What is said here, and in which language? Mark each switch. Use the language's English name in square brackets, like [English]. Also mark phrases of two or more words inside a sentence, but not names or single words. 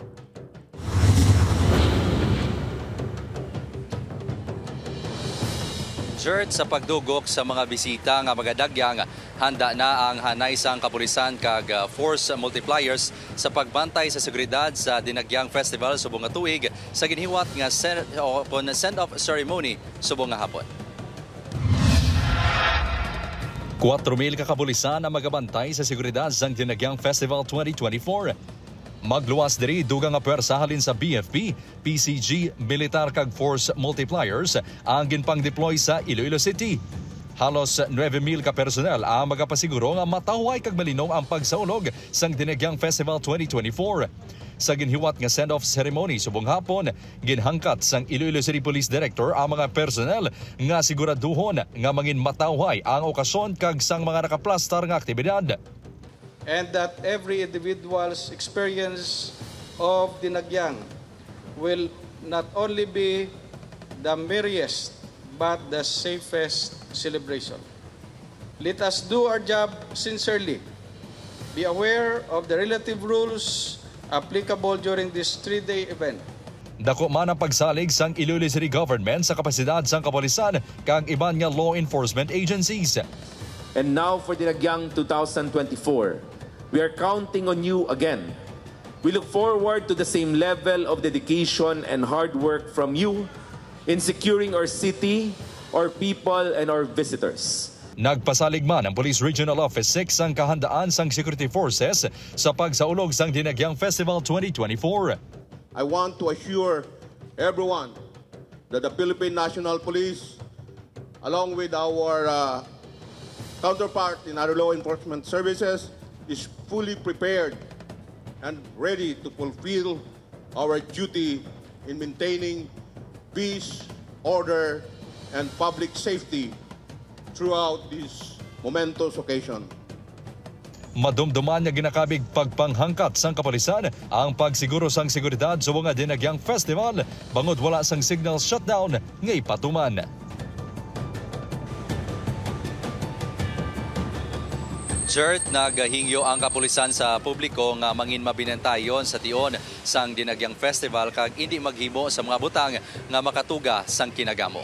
[Hiligaynon] Shirt sa pagdugok sa mga bisita nga magadagyang handa na ang hanay sang kapulisan kag [English] force multipliers [Hiligaynon] sa pagbantay sa seguridad sa Dinagyang Festival subong nga tuig sa ginhiwat nga [English] send-off ceremony [Hiligaynon] subong nga hapon. 4,000 ka kapulisan ang magabantay sa seguridad sang Dinagyang Festival 2024. Magluwas diri dugang nga pwersa halin sa BFP, PCG, militar kag [English] force multipliers [Hiligaynon] ang ginpang-deploy sa Iloilo City. Halos 9,000 ka personel ang magapasiguro nga matahuay kag malinong ang pagsaulog sang Dinagyang Festival 2024. Sa ginhiwat nga [English] send-off ceremony [Hiligaynon] subong hapon, ginhangkat sang Iloilo City Police Director ang mga personnel nga siguraduhon nga mangin matahuay ang okasyon kag sang mga nakaplastar nga aktibidad. [English] And that every individual's experience of Dinagyang will not only be the merriest but the safest celebration. Let us do our job sincerely. Be aware of the relative rules applicable during this 3-day event. [Hiligaynon] Dako man ang pagsalig sang Iloilo City Government sa kapasidad sang kapulisan kag iban nga [English] law enforcement agencies. And now for Dinagyang 2024. We are counting on you again. We look forward to the same level of dedication and hard work from you in securing our city, our people, and our visitors. [Hiligaynon] Nagpasalig man ang Police Regional Office 6 ang kahandaan sang [English] security forces [Hiligaynon] sa pagsaulog sang Dinagyang Festival 2024. [English] I want to assure everyone that the Philippine National Police, along with our counterpart in other law enforcement services, is fully prepared and ready to fulfill our duty in maintaining peace, order, and public safety throughout this momentous occasion. [Hiligaynon] Madumduman nga ginakabig pagpanghangkat sang kapulisan ang pagsiguro sang seguridad sa mga Dinagyang Festival bangod wala sang [English] signal shutdown [Hiligaynon] nga ipatuman. Shirt, naghingyo ang kapulisan sa publiko nga mangin mabinantayon sa tion sang Dinagyang Festival kag hindi maghimo sa mga butang nga makatuga sang kinagamo.